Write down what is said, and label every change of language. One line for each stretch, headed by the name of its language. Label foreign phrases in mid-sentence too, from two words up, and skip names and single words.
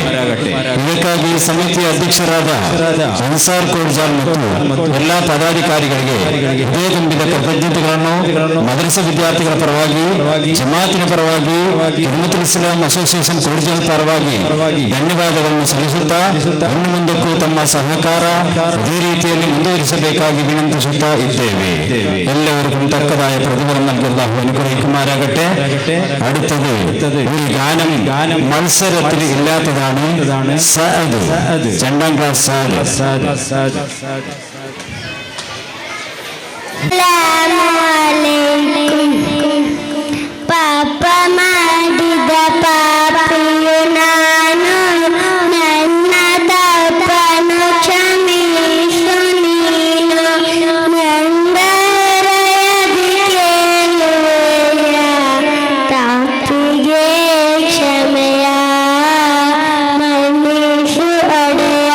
Kannada: ಇದಕ್ಕಾಗಿ ಸಮಿತಿಯ ಅಧ್ಯಕ್ಷರಾದ ಅನ್ಸಾರ್ ಕೋರ್ಜಾಲ್ ಮತ್ತು ಎಲ್ಲ ಪದಾಧಿಕಾರಿಗಳಿಗೆ ಹೃದಯ ತುಂಬಿದ ಕೃತಜ್ಞತೆಗಳನ್ನು ಮದರಸ ವಿದ್ಯಾರ್ಥಿಗಳ ಪರವಾಗಿ, ಜಮಾತಿನ ಪರವಾಗಿ, ಖಿದ್ಮತುಲ್ ಇಸ್ಲಾಂ ಅಸೋಸಿಯೇಷನ್ ಕೋರ್ಜಾಲ್ ಪರವಾಗಿ ಧನ್ಯವಾದಗಳನ್ನು ಸಲ್ಲಿಸುತ್ತಾ ಇನ್ನು ಮುಂದಕ್ಕೂ ತಮ್ಮ ಸಹಕಾರ ಇದೇ ರೀತಿಯಲ್ಲಿ ಮುಂದುವರಿಸಬೇಕಾಗಿ ವಿನಂತಿಸುತ್ತಾ ಇದ್ದೇವೆ. ಎಲ್ಲರಿಗೂ ತಕ್ಕದಾಯ
Malayalam: പ്രതിഫലം നൽകുന്ന അനുഗ്രഹിക്കുമാരാകട്ടെ. അടുത്തത് ഒരു ഗാനം മത്സരത്തിൽ ഇല്ലാത്തതാണ്. സഅദ്, 2ാം ക്ലാസ് സഅദ്.
Kannada: ಪಾಪ ಮಾಡಿದ ಪಾಪಿಯು ನಾನು, ನನ್ನ ತಪ್ಪನು ಕ್ಷಮಿಸು ನೀನು, ನಂದರಯದಿ ಕೇಳುವೆಯ ತಪ್ಪಿಗೆ ಕ್ಷಮೆಯ ಮನ್ನಿಸು ಒಡೆಯ.